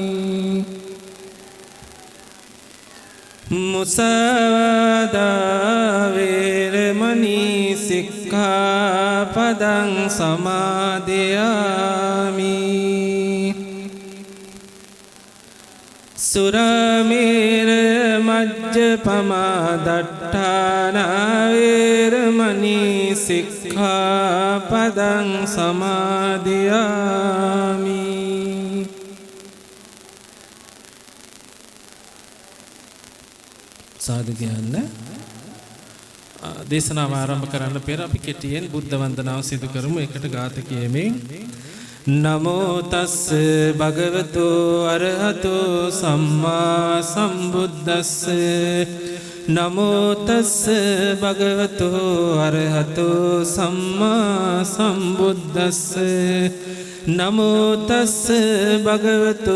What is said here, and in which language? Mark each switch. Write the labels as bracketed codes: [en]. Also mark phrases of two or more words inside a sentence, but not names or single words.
[pi] මුසාවාදා වේරමණී සික්ඛාපදං සමාදියාමි සුරාමේර මජ්ජපමා දට්ඨානා වේරමණී සික්ඛාපදං [si] සමාදියාමි සාදු කියන්න දේශනාව ආරම්භ කරන්න පෙර අපි කෙටියෙන් බුද්ධ වන්දනාව සිදු කරමු එකට ගාථ කියමින් [pi] නමෝ තස්ස භගවතු අරහතු සම්මා සම්බුද්දස්ස නමෝ තස්ස භගවතු අරහතු සම්මා සම්බුද්දස්ස නමෝ තස්ස භගවතු